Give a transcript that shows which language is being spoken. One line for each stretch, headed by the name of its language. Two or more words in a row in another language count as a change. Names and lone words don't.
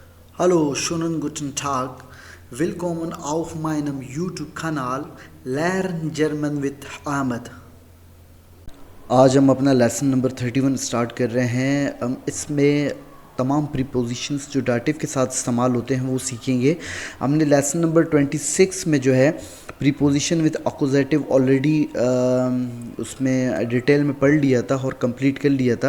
German: Hallo, schönen guten Tag. Willkommen auf meinem YouTube-Kanal Lern German with Ahmed.
Hindi: आज हम अपना
English: lesson number
Hindi: 31 स्टार्ट कर रहे हैं। हम इसमें तमाम प्रीपोजिशंस जो डाटिव के साथ इस्तेमाल होते हैं वो सीखेंगे। हमने
English: lesson number
Hindi: 26 में जो है
English: preposition with accusative already
Hindi: उसमें डिटेल में पढ़ लिया था और कंप्लीट कर लिया था।